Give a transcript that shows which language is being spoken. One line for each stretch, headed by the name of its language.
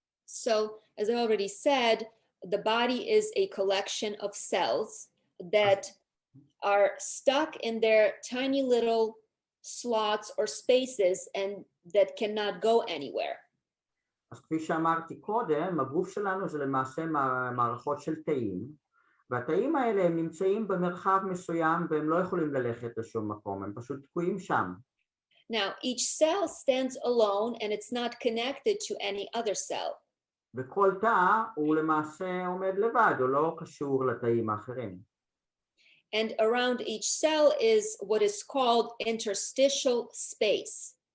English: So, as I already said, the body is a collection of cells that are stuck in their tiny little slots or spaces and that cannot go anywhere.
Hebrew: אז כפי שאמרתי קודם, הגוף שלנו זה למעשה מערכות של תאים, והתאים האלה הם נמצאים במרחב מסוים והם לא יכולים ללכת לשום מקום, הם פשוט תקועים שם.
English: Now, each cell stands alone and it's not connected to any other cell.
Hebrew: וכל תא הוא למעשה עומד לבד, הוא לא קשור לתאים האחרים.
English: And around each cell is what is called interstitial space.